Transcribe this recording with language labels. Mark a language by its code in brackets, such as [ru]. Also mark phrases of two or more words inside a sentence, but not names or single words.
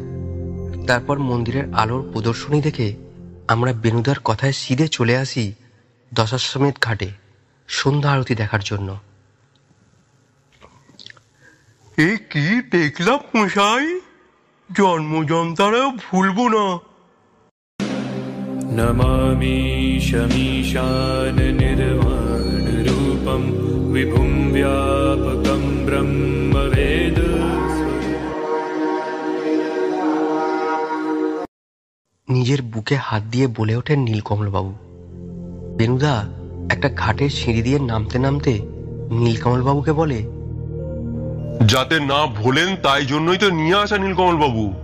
[bn] তারপর মন্দিরের আলোর প্রদর্শনী দেখে আমরা বেনুদার কথায় সিধে চলে আসি দশাশ্বমেধ ঘাটে সন্ধ্যা আরতি দেখার জন্য। এ কি দেখলাম মশাই, জন্মজন্তারাও ভুলবো না। [sa] नमामि शमीशान निर्वाण रूपं विभुं व्यापकं ब्रह्मवेद। [bn] নিজের বুকে হাত দিয়ে বলে ওঠেন নীলকমলবাবু। বেনুদা একটা ঘাটের সিঁড়ি দিয়ে নামতে নামতে নীলকমলবাবুকে বলে, যাতে না ভোলেন তাই জন্যই তো নিয়ে আসা নীলকমলবাবু।